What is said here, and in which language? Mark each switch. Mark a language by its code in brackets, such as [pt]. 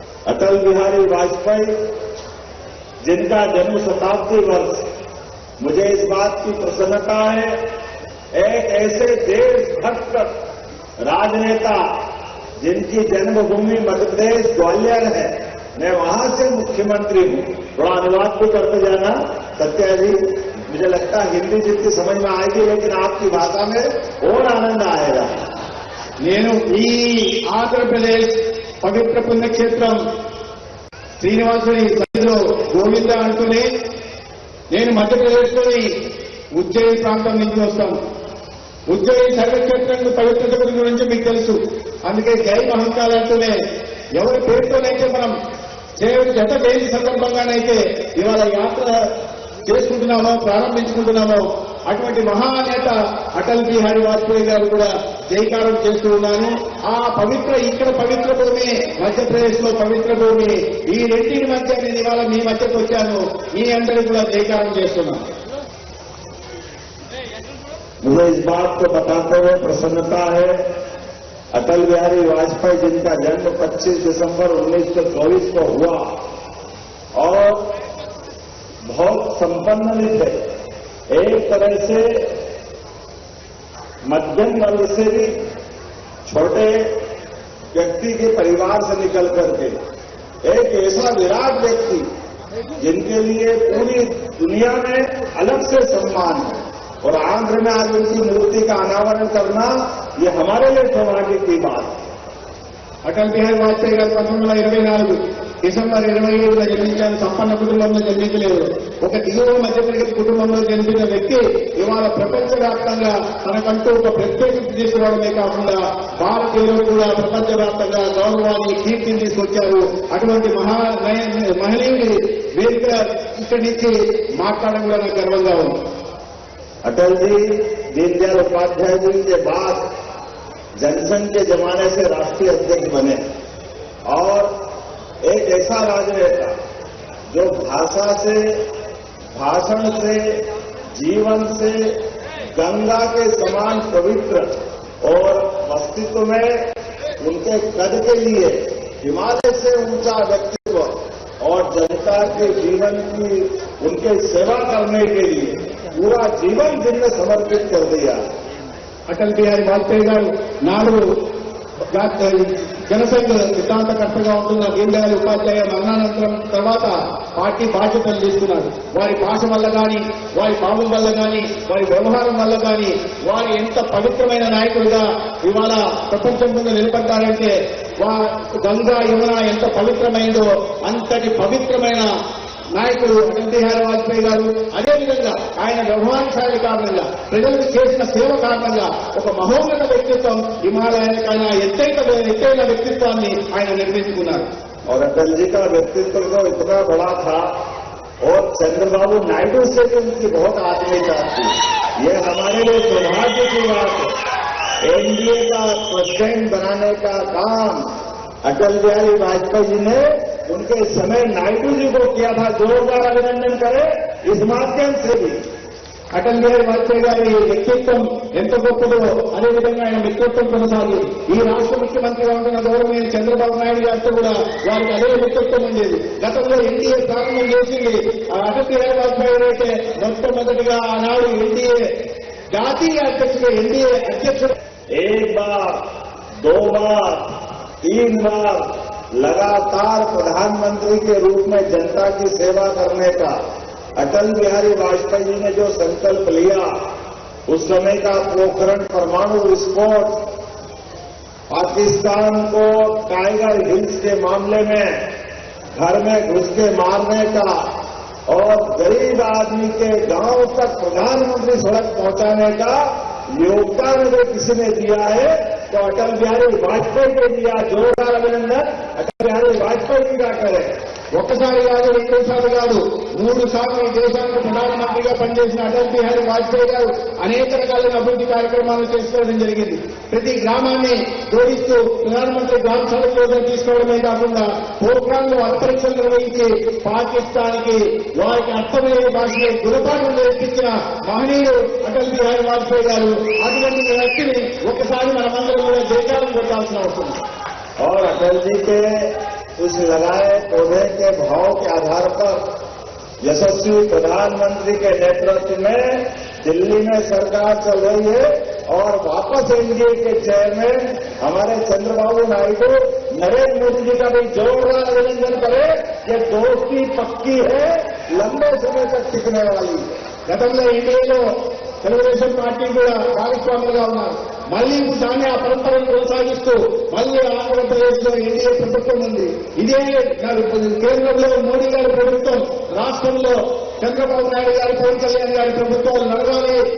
[hi] अटल बिहारी वाजपेयी जिनका जन्म शताब्दी वर्ष, मुझे इस बात की प्रसन्नता है, एक ऐसे देशभक्त राजनेता जिनकी जन्मभूमि मध्य प्रदेश ग्वालियर है, मैं वहां से मुख्यमंत्री हूं। थोड़ा अनुवाद भी करते जाना सत्या जी, मुझे लगता है हिंदी जितनी समझ में आएगी, लेकिन आपकी भाषा में और आनंद आएगा। [te] నేను ఈ ఆంధ్రప్రదేశ్ పవిత్ర పుణ్యక్షేత్రం శ్రీనివాసుని సన్నిధిలో గోవింద అంటూనే నేను మధ్యప్రదేశ్లోని ఉజ్జయిని ప్రాంతం నుంచి వస్తాను. ఉజ్జయిని సర్వక్షేత్రం పవిత్రత గురించి మీకు తెలుసు. అందుకే జై మహంకాల్ అంటూనే ఎవరి పేరుతోనైతే మనం జత జయంతి సందర్భంగానైతే ఇవాళ యాత్ర చేసుకుంటున్నామో, ప్రారంభించుకుంటున్నామో, అటువంటి మహానేత అటల్ బిహారీ వాజ్పేయి గారు కూడా జైకారం చేస్తూ ఉన్నాను. ఆ పవిత్ర, ఇక్కడ పవిత్ర భూమి, మధ్యప్రదేశ్ లో పవిత్ర భూమి, ఈ రెండింటి మధ్య నేను ఇవాళ మీ మధ్యకు వచ్చాను. మీ అందరికీ కూడా జైకారం చేస్తున్నాను. [hi] मुझे इस बात को बताते हुए प्रसन्नता है, अटल बिहारी वाजपेयी जिनका जन्म 25 दिसंबर 1924 को हुआ और बहुत संपन्न भी थे, एक तरह से मध्यम वर्ग से भी छोटे व्यक्ति के परिवार से निकल करके एक ऐसा विराट व्यक्ति जिनके लिए पूरी दुनिया में अलग से सम्मान है, और आंध्र में आज उनकी मूर्ति का अनावरण करना ये हमारे लिए सौभाग्य की बात है। [te] అటల్ బిహారీ వాజ్పేయి గారు 1924 డిసెంబర్ 27న జన్మించారు. సంపన్న కుటుంబంలో జన్మించలేదు. ఒక దిగువ మధ్యతరగతి కుటుంబంలో జన్మించిన వ్యక్తి ఇవాళ ప్రపంచవ్యాప్తంగా తనకంటూ ఒక ప్రత్యేకత తీసుకురావడమే కాకుండా భారతీయులు కూడా ప్రపంచవ్యాప్తంగా గౌరవాన్ని, కీర్తిని తీసుకొచ్చారు. అటువంటి మహనీయుడి వేదిక ఇక్కడి నుంచి మాట్లాడడం కూడా నాకు గర్వంగా ఉంది. [hi] अटल जी दीनदयाल उपाध्याय जी के बाद जनसंघ के जमाने से राष्ट्रीय अध्यक्ष बने, और एक ऐसा राजनेता जो भाषा से, भाषण से, जीवन से गंगा के समान पवित्र, और अस्तित्व में उनके कद के लिए हिमालय से ऊंचा व्यक्तित्व, और जनता के जीवन की उनके सेवा करने के लिए पूरा जीवन जिनने समर्पित कर दिया। [te] అటల్ బిహారీ వాజ్పేయి గారు 4 జనసంఘ సిద్ధాంతకర్తగా ఉంటున్న దీనదయాళ్ ఉపాధ్యాయ మరణానంతరం తర్వాత పార్టీ బాధ్యతలు తీసుకున్నారు. వారి భాష వల్ల కానీ, వారి భావం వల్ల కానీ, వారి వ్యవహారం వల్ల కానీ వారు ఎంత పవిత్రమైన నాయకులుగా ఇవాళ ప్రపంచం ముందు నిలబడ్డారంటే, గంగా యమున ఎంత పవిత్రమైందో అంతటి పవిత్రమైన నాయకుడు అటల్ బిహారీ వాజ్పేయి గారు అదేవిధంగా ఆయన వ్యవహారశాలి కారణంగా ప్రజలకు చేసిన సేవ కారణంగా ఒక మహోన్నత వ్యక్తిత్వం హిమాలయానికైనా ఎత్తైన వ్యక్తిత్వాన్ని ఆయన నిర్మించుకున్నారు. [hi] और अटल जी का व्यक्तित्व तो इतना बड़ा था और चंद्रबाबू नायडू से भी उनकी बहुत आत्मीयता थी. ये हमारे लिए सौभाग्य की बात है. एनडीए का प्रेसिडेंट बनाने का काम अटल बिहारी वाजपेयी जी ने उनके समय नायडू जी को किया था. जोरदार अभिनंदन करें इस माध्यम से भी. [te] అటల్ బిహారీ వాజ్పేయి గారి వ్యక్తిత్వం ఎంత గొప్పదో అదేవిధంగా ఆయన వ్యక్తిత్వం కొనసాగి ఈ రాష్ట్ర ముఖ్యమంత్రిగా ఉంటున్న గౌరవనీయ చంద్రబాబు నాయుడు గారితో కూడా వారికి అదే వ్యక్తిత్వం ఉండేది. గతంలో ఎన్డీఏ ప్రారంభం చేసింది అటల్ బిహారీ వాజ్పేయి అయితే మొట్టమొదటిగా ఆనాడు ఎన్డీఏ జాతీయ అధ్యక్షుడు ఎన్డీఏ అధ్యక్షుడు. [hi] एक बार, दो बार, तीन बार लगातार प्रधानमंत्री के रूप में जनता की सेवा करने का अटल बिहारी वाजपेयी जी ने जो संकल्प लिया, उस समय का पोखरण परमाणु विस्फोट, पाकिस्तान को टाइगर हिल्स के मामले में घर में घुस के मारने का और गरीब आदमी के गांव तक प्रधानमंत्री सड़क पहुंचाने का योगदान अगर किसी ने दिया है तो अटल बिहारी वाजपेयी ने दिया. जोरदार अभिनंदन अटल बिहारी वाजपेयी जी का करें. [te] ఒక్కసారి కాదు, రెండోసారి కాదు, 3 సార్లు ఈ దేశానికి ప్రధానమంత్రిగా పనిచేసిన అటల్ బిహారీ వాజ్పేయి గారు అనేక రకాలైన అభివృద్ధి కార్యక్రమాలు చేసుకోవడం జరిగింది. ప్రతి గ్రామాన్ని జోడిస్తూ ప్రధానమంత్రి గ్రామ సడక్ యోజన తీసుకోవడమే కాకుండా పోఖ్రాన్లో అంతరిక్షలు నిర్వహించి పాకిస్తాన్కి వారికి అర్థమయ్యే భాషలో గుణపాఠం నేర్పించిన మహనీయుడు అటల్ బిహారీ వాజ్పేయి గారు. అటువంటి వ్యక్తిని ఒకసారి మనమందరం కూడా జయకారం కొట్టాల్సిన అవసరం. [hi] और अटल जी के उस लगाए पौधे के भाव के आधार पर यशस्वी प्रधानमंत्री के नेतृत्व में दिल्ली में सरकार चल रही है और वापस एनडीए के चेयरमैन हमारे चंद्रबाबू नायडू नरेंद्र मोदी जी का भी जोरदार अभिनंदन करें. ये दोस्ती पक्की है, लंबे समय तक टिकने वाली है. [te] గతంలో ఎన్డీఏలో తెలుగుదేశం పార్టీ కూడా భాగస్వాములుగా ఉన్నారు. మళ్లీ దాన్ని ఆ పరంపరను కొనసాగిస్తూ మళ్లీ ఆంధ్రప్రదేశ్ లో ఎన్డీఏ ప్రభుత్వం ఉంది. ఇదే కేంద్రంలో మోడీ గారి ప్రభుత్వం, రాష్ట్రంలో చంద్రబాబు నాయుడు గారి, పవన్ కళ్యాణ్ గారి ప్రభుత్వాలు నడవాలి.